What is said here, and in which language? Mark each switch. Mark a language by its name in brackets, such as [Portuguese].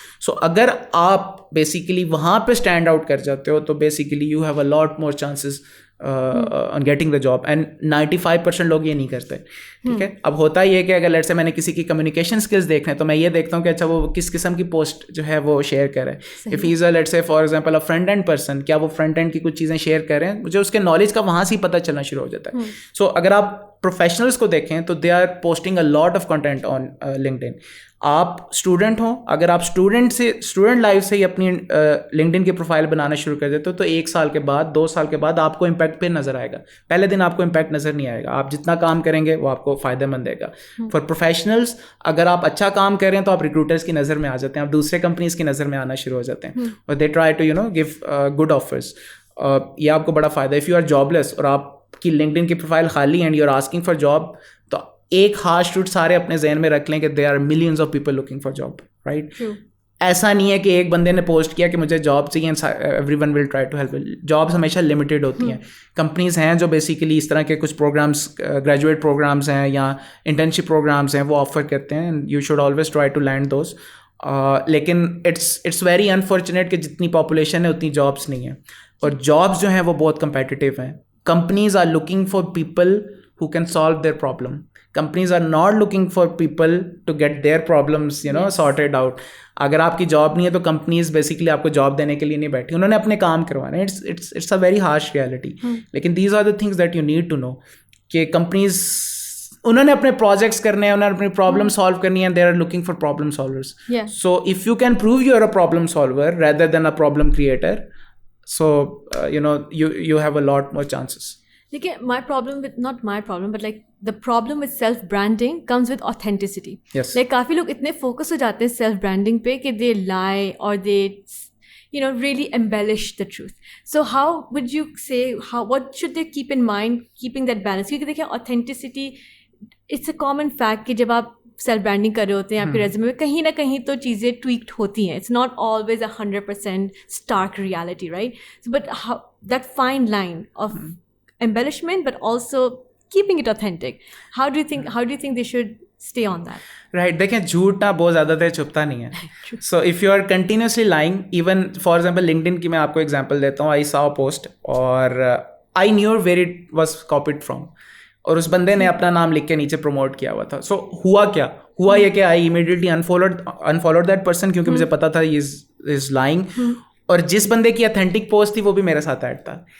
[Urdu] سو اگر آپ بیسیکلی وہاں پہ اسٹینڈ آؤٹ کر جاتے ہو تو basically [English] you have a lot more chances on getting the job, [Urdu] and 95% لوگ یہ نہیں کرتے, ٹھیک ہے؟ اب ہوتا یہ کہ اگر لیٹ سے میں نے کسی کی کمیونیکیشن اسکلز دیکھنے تو میں یہ دیکھتا ہوں کہ اچھا وہ کس قسم کی پوسٹ جو ہے وہ شیئر کرے. [English] if he is a let's say for example a front end person, [Urdu] کیا وہ فرنٹ اینڈ کی کچھ چیزیں شیئر کریں, مجھے اس کے نالج کا وہاں سے ہی پتہ چلنا شروع ہو جاتا ہے. سو اگر آپ پروفیشنلس کو دیکھیں تو [English] They are posting a lot of content on LinkedIn. [Urdu] آپ اسٹوڈنٹ ہوں, اگر آپ اسٹوڈنٹ لائف سے ہی اپنی لنکڈ ان کی پروفائل بنانا شروع کر دیتے ہو تو 1 سال کے بعد 2 سال کے بعد آپ کو امپیکٹ پھر نظر آئے گا. پہلے دن آپ کو امپیکٹ نظر نہیں آئے گا, آپ جتنا کام کریں گے وہ آپ کو فائدہ مند دے گا. فار پروفیشنلس اگر آپ اچھا کام کریں تو آپ ریکروٹرس کی نظر میں آ جاتے ہیں, آپ دوسرے کمپنیز کی نظر میں آنا شروع ہو جاتے ہیں, اور [English] They try to give good offers. [Urdu] یہ آپ کو بڑا فائدہ ہے. [English] if you are jobless [Urdu] اور آپ کی لنکڈ ان کی پروفائل خالی and [English] you are asking for job, [Urdu] تو ایک ہارش ٹروتھ سارے اپنے ذہن میں رکھ لیں کہ [English] they are millions of people looking for job, [Urdu] right? ایسا نہیں ہے کہ ایک بندے نے پوسٹ کیا کہ مجھے جاب چاہیے [English] Everyone will try to help. [Urdu] Jobs ہمیشہ لمیٹیڈ ہوتی ہیں. کمپنیز ہیں جو بیسیکلی اس طرح کے کچھ پروگرامس, گریجویٹ پروگرامس ہیں یا انٹرنشپ پروگرامس ہیں, وہ آفر کرتے ہیں. [English] You should always try to land those. [Urdu] لیکن [English] it's very unfortunate [Urdu] کہ جتنی پاپولیشن ہے اتنی جابس نہیں ہیں, اور جابس جو ہیں وہ بہت کمپیٹیٹیو ہیں. [English] Companies are looking for people who can solve their problem. Companies are not looking for people to get their problems, sorted out. [Urdu] اگر آپ کی جاب نہیں ہے تو کمپنیز بیسیکلی آپ کو جاب دینے کے لیے نہیں بیٹھی, انہوں نے اپنے کام کروانا ہے. [English] It's a very harsh reality. لیکن these are the things that you need to know [Urdu] کہ کمپنیز انہوں نے اپنے پروجیکٹس کرنے ہیں, انہوں نے اپنی پرابلم سالو کرنی ہے, [English] They are looking for problem solvers. So if you can prove you are a problem solver rather than a problem creator, so you have a lot more chances. دیکھیے my problem but like the problem with self branding comes with authenticity. Yes. Like [Urdu] کافی لوگ اتنے focus ہو جاتے ہیں [English] self branding پہ کہ they lie or they really embellish the truth. So how would you say, what should they keep in mind keeping that balance? [Urdu] کیونکہ دیکھیں [English] authenticity it's a common fact [Urdu] کہ جب آپ سیلف برانڈنگ کر رہے ہوتے ہیں آپ کے ریزیومے میں کہیں نہ کہیں تو چیزیں ٹویکڈ ہوتی ہیں. [English] It's not always 100% stark reality, right? So but that fine line of embellishment but also keeping it authentic, how do you think they should stay on that? Right. [Urdu] دیکھیں جھوٹ نہ بہت زیادہ دیر چھپتا نہیں ہے. So [English] if you are continuously lying, [Urdu] even for example linked ان کی میں آپ کو ایگزامپل دیتا ہوں. [English] I saw post [Urdu] اور [English] I knew where it was copied from, [Urdu] اور اس بندے نے اپنا نام لکھ کے نیچے پروموٹ کیا ہوا تھا. سو ہوا یہ کہ [English] I immediately unfollowed that person [Urdu] کیونکہ مجھے پتا تھا [English] he is lying, [Urdu] اور جس بندے کی اتھینٹک پوسٹ تھی وہ بھی میرے ساتھ ایڈ تھا.